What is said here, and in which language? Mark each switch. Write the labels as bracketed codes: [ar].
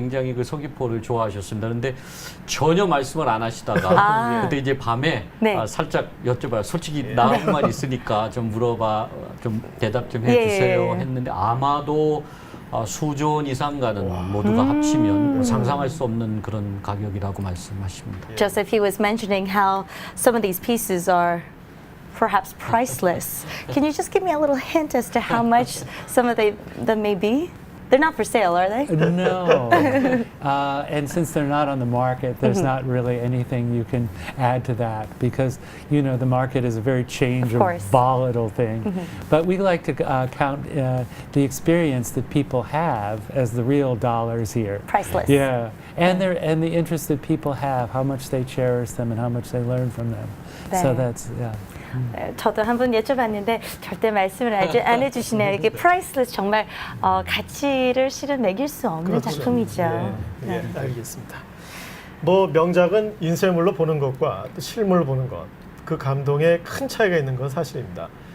[ko] 굉장히 그 서귀포를 좋아하셨습니다. 그런데 전혀 말씀을 안 하시다가 아. 그때 이제 밤에 네. 살짝 여쭤봐요. 솔직히 나만 있으니까 좀 물어봐, 좀 대답 좀 해주세요 예. 했는데 아마도 수조 원 이상 가는 모두가 합치면 상상할 수 없는 그런 가격이라고 말씀하십니다. [en] Joseph, he was mentioning how some of these pieces are perhaps priceless. Can you just give me a little hint as to how much some of them may be? They're not for sale, are they? No. And since they're not on the market, there's not really anything you can add to that because, you know, the market is a very changeable, course. volatile thing. But we like to count the experience that people have as the real dollars here. Priceless. Yeah. And the interest that people have, how much they cherish them and how much they learn from them. So [ko] 네. [en] that's, yeah. [ko] 저도 한번 여쭤봤는데 절대 말씀을 안 해주시네요. 이게 priceless 정말 가치를 실은 매길 수 없는 작품이죠. 예, 알겠습니다. 뭐 명작은 인쇄물로 보는 것과 또 실물로 보는 것, 그 감동에 큰 차이가 있는 건 사실입니다.